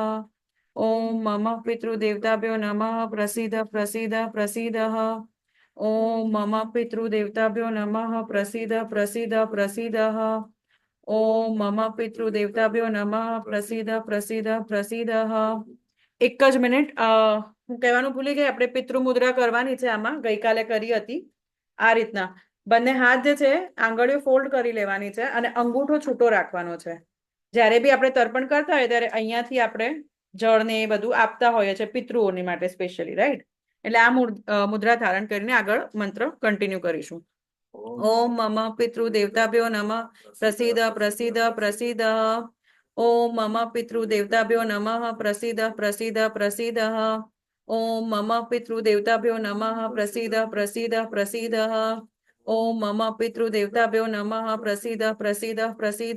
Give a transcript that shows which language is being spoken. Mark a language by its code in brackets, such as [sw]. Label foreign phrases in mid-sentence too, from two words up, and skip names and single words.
[sa] ओम मम पितृदेवताभ्यो नमः प्रसीद प्रसीद प्रसीद। ओम मम पितृदेवताभ्यो नमः प्रसीद प्रसीद प्रसीद। ओम मम पितृदेवताभ्यो नमः प्रसीद प्रसीद प्रसीद। [gu] એક જ મિનિટ હું કહેવાનું ભૂલી ગઈ, આપણે પિતૃ મુદ્રા કરવાની છે આમાં, ગઈકાલે કરી હતી આ રીતના. બંને હાથ જે છે આંગળીઓ ફોલ્ડ કરી લેવાની છે અને અંગૂઠો છૂટો રાખવાનો છે. જ્યારે બી આપણે તર્પણ કરતા હોય ત્યારે અહીંયાથી આપણે જળ ને એ બધું આપતા હોઈએ છીએ પિતૃઓની માટે સ્પેશિયલી, રાઈટ? એટલે આ મુદ્રા ધારણ કરીને આગળ મંત્ર કન્ટિન્યુ કરીશું. [sa] ओम मम पितृदेवताभ्यो नमः प्रसीद प्रसीद प्रसीद। ओम मम पितृदेवताभ्यो नमः प्रसीद प्रसीद प्रसीद। ओम मम पितृदेवताभ्यो नमः प्रसीद प्रसीद प्रसीद। ओम मम पितृदेवताभ्यो नमः प्रसीद प्रसीद प्रसीद।